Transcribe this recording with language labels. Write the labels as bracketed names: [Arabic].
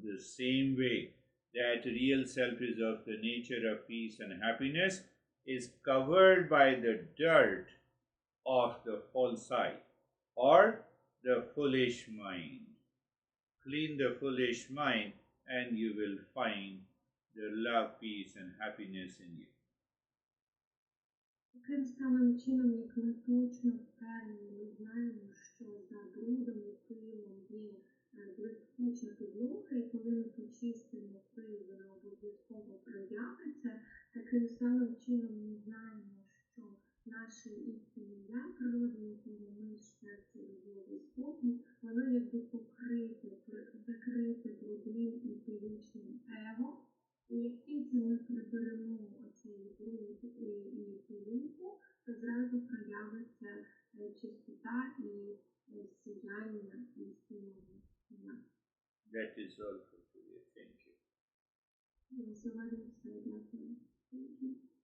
[English] The same way that real self is of the nature of peace and happiness is covered by the dirt of the false I or the foolish mind. Clean the foolish mind and you will find the love, peace and happiness in you. [Ukrainian] Таким самим чином, як ми точно впевнені, ми знаємо, що за брудом і пилом є блискуча підлога, і коли ми почистимо пил, вона обов'язково проявиться. Таким самим чином ми знаємо, що наше істинне я, природа якого ми, щастя, любов і спокій, воно якби покрите, закрите брудним і пилючним его. І як тільки ми приберемо оцей бруд і пилюку, то зразу проявиться чистота і сіяння істинного я. [English] That is all for today. Thank you. [Ukrainian] На сьогодні все. Дякую. [English] Thank you.